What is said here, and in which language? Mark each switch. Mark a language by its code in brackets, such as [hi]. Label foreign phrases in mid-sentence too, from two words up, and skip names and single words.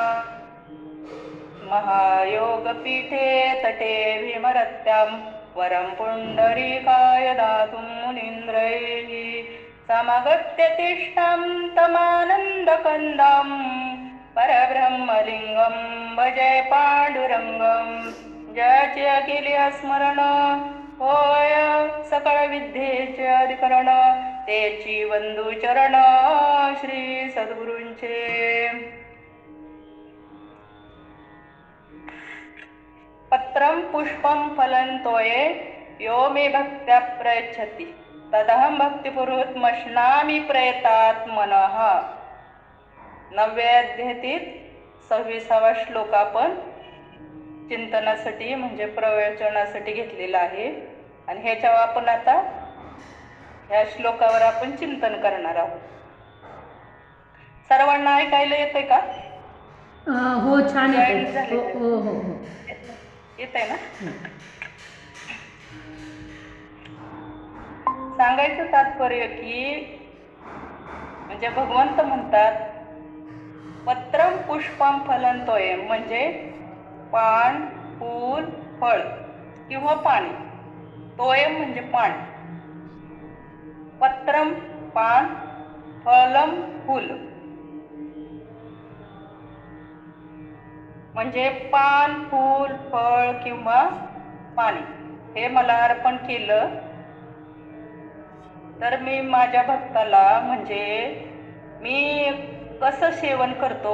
[sa] महायोगपीठे तटे भीमरत्यां वरं पुण्डरीकाय दातुं मुनीन्द्रैः. समगत्य तिष्ठं तमानन्दकन्दं परब्रह्मलिङ्गं भजे पाण्डुरङ्गं. [mr] ज्याचे अखिले स्मरण होय सकळ विद्येचे अधिकरण तेची वंदू चरण श्री सद्गुरूंचे. [sa] पत्रं पुष्पं फलं तोये यो मे भक्त्या प्रयच्छति तदहं भक्तिपूर्वकमश्नामि प्रयतात्मनः. [mr] 9व्या अध्यायातील 26वा श्लोक आपण चिंतनासाठी म्हणजे प्रवचनासाठी घेतलेला आहे. आणि ह्याच्यावर आपण आता ह्या श्लोकावर आपण चिंतन करणार आहोत. सर्वांना ऐकायला येतंय का? हो छान येतंय. हो हो हो येतंय ना. सांगायचं तात्पर्य की म्हणजे भगवंत म्हणतात [sa] पत्रम पुष्पम फलं तोय [mr] म्हणजे पान फूल फळ किंवा पाणी. तोयम म्हणजे पाणी. पत्रम पान फलम फूल म्हणजे पान फूल फळ किंवा पाणी हे मला अर्पण केलं तर मी माझ्या भक्ताला म्हणजे मी कसं सेवन करतो.